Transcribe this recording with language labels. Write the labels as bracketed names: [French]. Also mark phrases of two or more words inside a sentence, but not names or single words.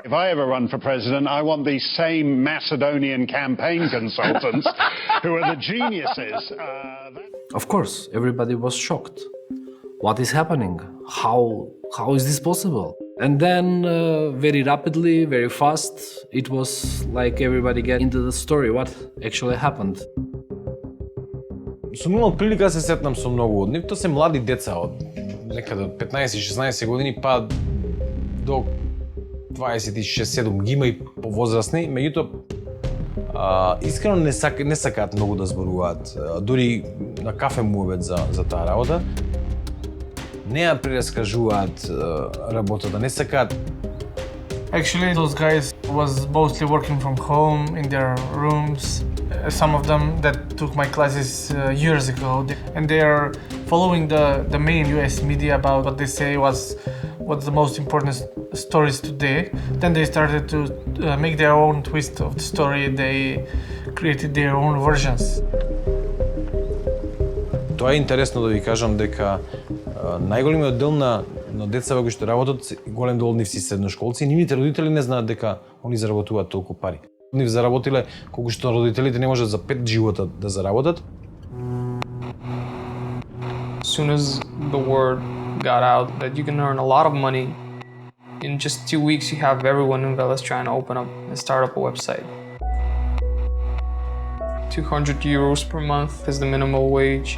[English] If I ever run for president, I want these same Macedonian campaign consultants who are the geniuses. Of course, everybody was shocked. What is happening? How is this possible? And then very rapidly, very fast, it was like everybody get into the story, what actually happened. [Macedonian] Сум имал прилика да се сретнам со многу од нив, тоа се млади деца од некаде од 15-16 години па до 26-7 ги има и повозрасни, меѓутоа искрено не сакаат многу да зборуваат, дури на кафе муабет за таа работа. Не ја прераскажуваат работата, не сакаат. [English] Actually, those guys was mostly working from home in their rooms. Some of them that took my classes years ago, and they are following the main US media about what they say what's the most important stories today. Then they started to make their own twist of the story. They created their own versions. [Macedonian] Тоа е интересно да ви кажам дека најголемиот дел на децата кои што работат, голем дел од нив си средношколци, нивните родители не знаат дека они заработуваат толку пари. Нив заработиле колку што родителите не можат за 5 живота да заработат. [English] As soon as the word got out that you can earn a lot of money, in just 2 weeks you have everyone in Veles trying to open up and start up a website. 200 euros per month is the minimal wage.